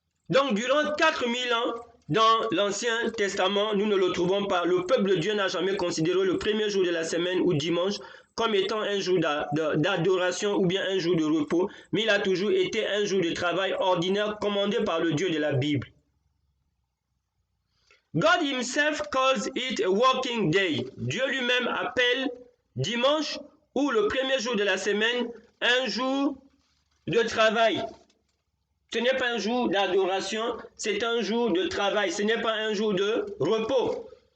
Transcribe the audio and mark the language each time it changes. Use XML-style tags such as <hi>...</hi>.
<fr>Donc durant 4000 ans, dans l'Ancien Testament, nous ne le trouvons pas. Le peuple de Dieu n'a jamais considéré le premier jour de la semaine ou dimanche comme étant un jour d'adoration ou bien un jour de repos, mais il a toujours été un jour de travail ordinaire commandé par le Dieu de la Bible.</fr> <en>God himself calls it a working day.</en> <fr>Dieu lui-même appelle dimanche ou le premier jour de la semaine un jour de travail. Ce n'est pas un jour d'adoration, c'est un jour de travail. Ce n'est pas un jour de repos.</fr>